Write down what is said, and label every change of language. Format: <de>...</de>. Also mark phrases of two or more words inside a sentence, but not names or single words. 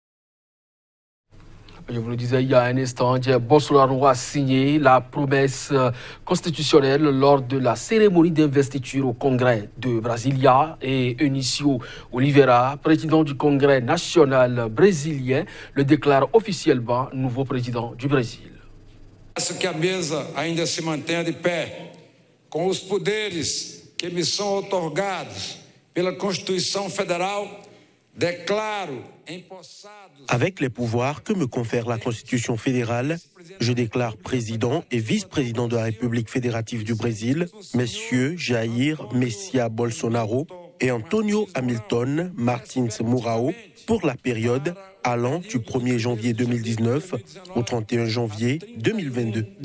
<fr>Je vous le disais il y a un instant, Bolsonaro a signé la promesse constitutionnelle lors de la cérémonie d'investiture au Congrès de Brasilia et Eunicio Oliveira, président du Congrès national brésilien, le déclare officiellement nouveau président du Brésil.</fr> <pt>Que a mesa ainda se mantenha de pé, com os poderes que me são outorgados pela Constituição Federal.</pt> <fr>Avec les pouvoirs que me confère la Constitution fédérale, je déclare président et vice-président de la République fédérative du Brésil, messieurs Jair Messias Bolsonaro et Antonio Hamilton Martins Mourão, pour la période allant du 1er janvier 2019 au 31 janvier 2022.</fr>